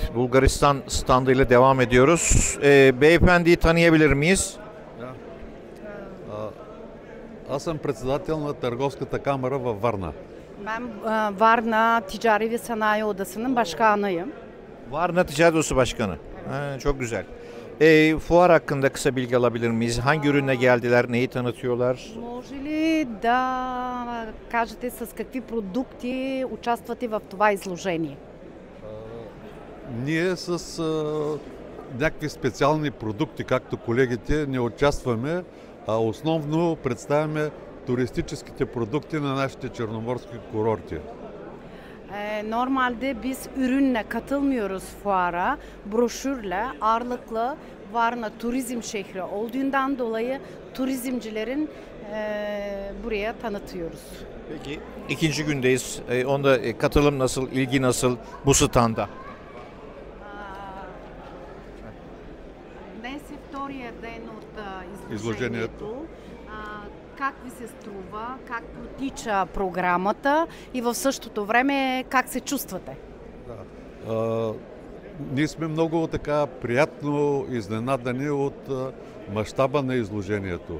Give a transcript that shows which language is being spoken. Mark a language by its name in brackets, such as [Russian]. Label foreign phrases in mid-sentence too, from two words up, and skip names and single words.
[Turkish] Bulgaristan standıyla devam ediyoruz. Beyefendiyi tanıyabilir miyiz? [Bulgarian] Да. Аз съм председател на Търговската камара във Варна. [Turkish] Ben Varna Ticari ve Sanayi Odası'nın başkanıyım. Varna Ticaret Odası Başkanı. Ha, çok güzel. Fuar hakkında kısa bilgi alabilir miyiz? Hangi ürüne geldiler, neyi tanıtıyorlar? [Bulgarian] Може ли да кажете с какви продукти участвате в това изложение? Ние с някакви специални продукти, както колегите, не участваме, а основно представяме туристическите продукти на нашите черноморски курорти. [Turkish] Normalde biz ürünle katılmıyoruz fuara, broşürle ağırlıklı Varna turizm şehri olduğundan dolayı turizmcilerin buraya tanıtıyoruz. Peki ikinci gündeyiz. Onda katılım nasıl, ilgi nasıl bu standa? [Bulgarian] Днес е втория ден от изложението. Изложението. Как ви се струва, как протича програмата и в същото време как се чувствате? Ние сме много така приятно изненадани от мащаба на изложението.